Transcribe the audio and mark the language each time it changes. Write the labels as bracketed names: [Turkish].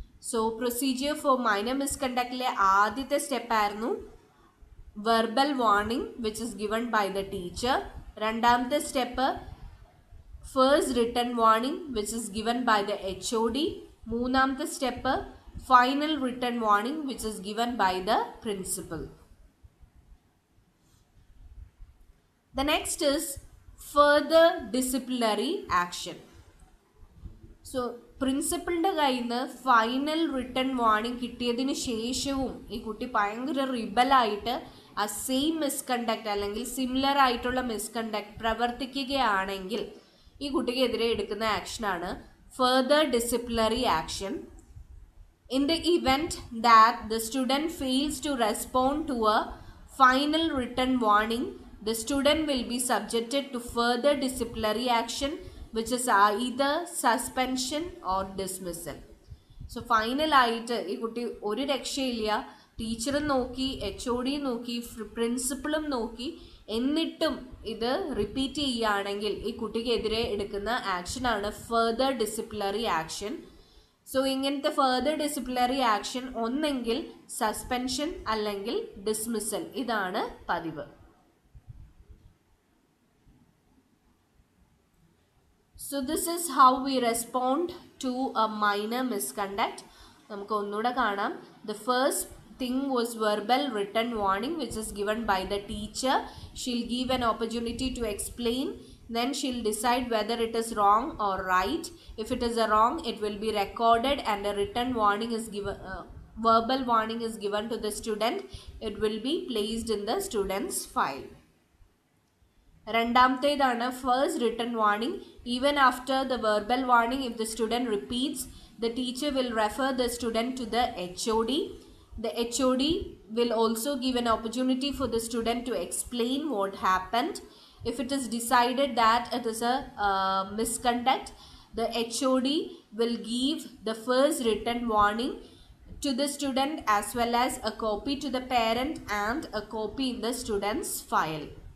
[English] so procedure for minor മിസ്കണ്ടക്റ്റിലെ [Malayalam] ആദ്യത്തെ സ്റ്റെപ്പായിരുന്നു [English] Verbal warning which is given by the teacher. [Malayalam] രണ്ടാമത്തെ [English] Step first written warning which is given by the HOD. [Malayalam] മൂന്നാമത്തെ [English] Step final written warning which is given by the principal. The next is further disciplinary action. [Malayalam] So പ്രിൻസിപ്പളിൻ്റെ കയ്യിൽ നിന്ന് final return warning കിട്ടിയതിന് ശേഷവും ഈ കുട്ടി ഭയങ്കര റിബലായിട്ട് ആ സെയിം മിസ്കണ്ടക്ട് അല്ലെങ്കിൽ സിമിലർ ആയിട്ടുള്ള മിസ്കണ്ടക്ട് പ്രവർത്തിക്കുകയാണെങ്കിൽ ഈ കുട്ടിക്കെതിരെ എടുക്കുന്ന ആക്ഷനാണ് further disciplinary action. [English] In the event that the student fails to respond to a final written warning, the student will be subjected to further disciplinary action which is either suspension or dismissal. [Malayalam] So final ആയിട്ട് ഈ കുട്ടി ഒരു രക്ഷയില്ല, ടീച്ചറും നോക്കി HOD നോക്കി പ്രിൻസിപ്പളും നോക്കി, എന്നിട്ടും ഇത് റിപ്പീറ്റ് ചെയ്യുകയാണെങ്കിൽ ഈ കുട്ടിക്കെതിരെ എടുക്കുന്ന ആക്ഷനാണ് ഫർദർ ഡിസിപ്ലിനറി ആക്ഷൻ. സോ ഇങ്ങനത്തെ ഫർദർ ഡിസിപ്ലിനറി ആക്ഷൻ ഒന്നെങ്കിൽ സസ്പെൻഷൻ അല്ലെങ്കിൽ ഡിസ്മിസൽ, ഇതാണ് പതിവ്. [English] So this is how we respond to a minor misconduct. [Malayalam] നമുക്ക് ഒന്നുകൂടെ കാണാം. [English] The first thing was verbal written warning which is given by the teacher. She'll give an opportunity to explain. Then she'll decide whether it is wrong or right. If it is a wrong, it will be recorded and a written warning is given. Verbal warning is given to the student. It will be placed in the student's file. [Malayalam] രണ്ടാമത്തേതാണ് [English] First written warning. Even after the verbal warning if the student repeats, the teacher will refer the student to the HOD. The HOD will also give an opportunity for the student to explain what happened. If it is decided that it is a misconduct, the HOD will give the first written warning to the student as well as a copy to the parent and a copy in the student's file.